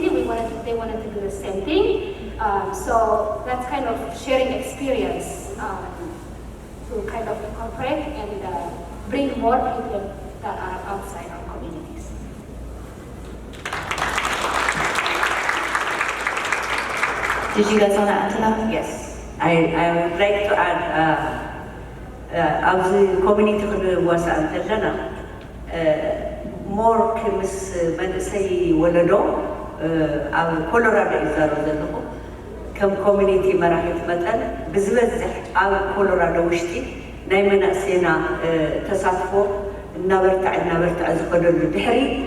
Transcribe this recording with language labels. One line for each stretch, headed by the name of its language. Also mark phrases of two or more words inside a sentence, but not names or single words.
English: They wanted to do the same thing. So that's kind of sharing experience to kind of incorporate and bring more people that are outside our communities. Did you guys want to add to that? Yes, I would like to add
Tigrinya: ኣብዚ ኮሚኒቲ ክንዋሳእ እንተለና ሞር ምስ መንእሰይ ወለዶ ኣብ ኮሎራዶ እዩ ዛረብ ዘለኹ ከም ኮሚኒቲ መራሒት መጠን ብዝበዝሕ ኣብ ኮሎራዶ ውሽጢ ናይ መናእሰይና ተሳትፎ እናበርትዕ ዝኸደሉ ድሕሪ